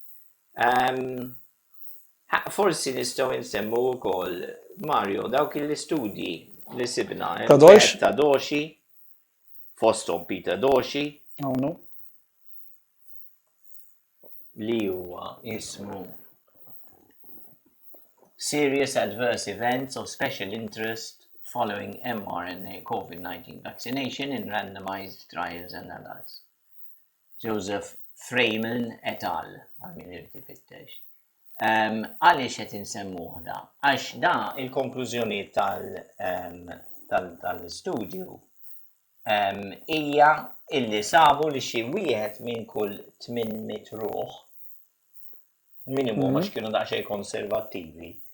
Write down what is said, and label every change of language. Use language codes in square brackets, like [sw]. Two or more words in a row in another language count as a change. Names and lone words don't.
[mt] Forsi nistgħu nsemmu wkoll Mario dawk l-istudji li sibna ta' Doxi, fosthom Peter Doxi, li huwa ismu [en] Serious Adverse Events of Special Interest Following mRNA COVID-19 Vaccination in Randomized Trials and Analysis. [mt] Joseph Freeman et al. Għamin irtifittex. Għaliex qed insemmuh da? Għax da il-konklużjoni tal-istudju hija illi sabu li xi wieħed minn kull 800 ruħ minimum għax kienu daqsxejn konservattivi.